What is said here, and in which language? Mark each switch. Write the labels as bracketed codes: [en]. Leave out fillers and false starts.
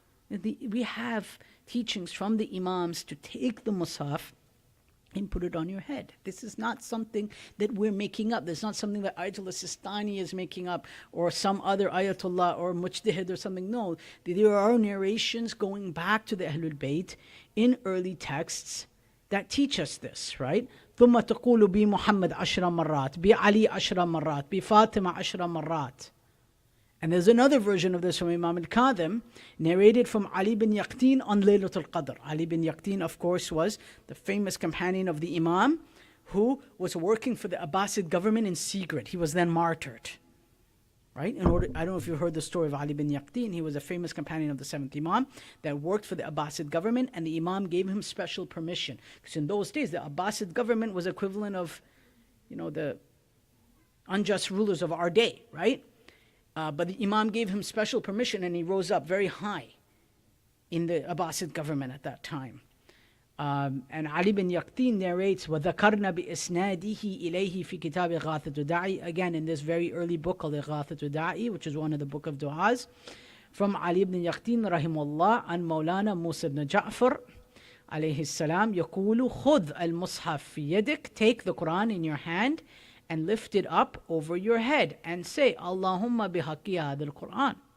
[en] We have teachings from the Imams to take the Musaf and put it on your head. This is not something that we're making up. This is not something that Ayatollah Sistani is making up or some other Ayatollah or Mujtahid or something. No, there are narrations going back to the Ahlul Bayt in early texts that teach us this, right? [ar] ثم تقول بمحمد 10 مرات بعلي 10 مرات بفاطمة 10 مرات. [en] And there's another version of this from Imam al-Kadhim, narrated from Ali bin Yaqtin on Laylatul Qadr. Ali bin Yaqtin, of course, was the famous companion of the Imam who was working for the Abbasid government in secret. He was then martyred. Right? I don't know if you've heard the story of Ali bin Yaqtin. He was a famous companion of the 7th Imam that worked for the Abbasid government, and the Imam gave him special permission. Because in those days, the Abbasid government was equivalent of, the unjust rulers of our day, right? But the Imam gave him special permission and he rose up very high in the Abbasid government at that time. And Ali bin Yaqtin narrates, [ar] وَذَكَرْنَا بِإِسْنَادِهِ إِلَيْهِ فِي كِتَابِ إِغَاثَةُ الدَّاعِي. [en] Again, in this very early book called إِغَاثَةُ الدَّاعِي, which is one of the book of du'as, from Ali ibn Yaqtin rahimahullah and Maulana Musa ibn Ja'far alayhi salam, [ar] يقول خُذْ الْمُصْحَفْ في يدك. [en] Take the Quran in your hand and lift it up over your head and say, [ar] Allahumma bihaqqi hadal Quran.